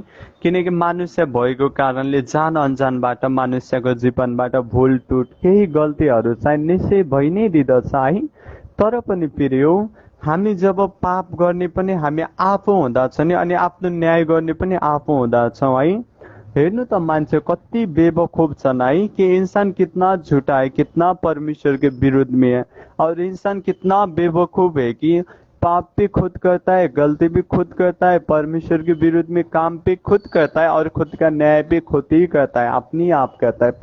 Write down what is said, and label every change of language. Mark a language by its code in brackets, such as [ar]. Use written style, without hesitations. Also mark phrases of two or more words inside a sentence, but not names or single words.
[ne] किनकि मनुष्य भएको कारणले जान अनजानबाट मनुष्यको जीवनबाट भुल टुट केही गल्तीहरू चाहिँ निश्चय भइ नै दिँदछ है। तर पनि फेरि हो, हामी जब पाप गर्ने पनि हामी आफू हुँदछ नि, अनि आफ्नो न्याय गर्ने पनि आफू हुँदछौँ है। हेर्नु त मान्छे कति बेवकूफ छन् है [hi] कि इंसान कितना झूठा है, कितना परमेश्वर के विरुद्ध में है। और इंसान कितना बेवकूफ है कि पाप भी खुद करता है, गलती भी खुद करता है, परमेश्वर के विरुद्ध में काम भी खुद करता है और खुद का न्याय भी खुद ही करता है, अपनी आप करता है।